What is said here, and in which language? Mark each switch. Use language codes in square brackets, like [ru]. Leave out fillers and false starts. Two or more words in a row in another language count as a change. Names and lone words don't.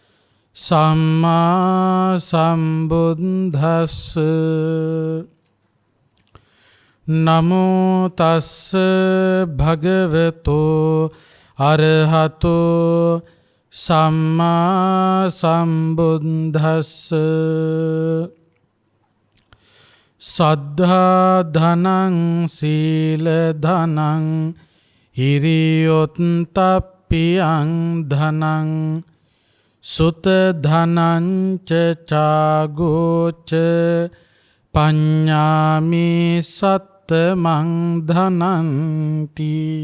[pi] සම්මා සම්බුද්දස්ස නමෝ තස්ස භගවතෝ අරහතෝ සම්මා සම්බුද්දස්ස සද්ධා ධනං සීල ධනං හිරියොත්ප්පියං ධනං සුත ධනං ච චාගෝච පඤ්ඤාමි සත්තමං ධනන්ති.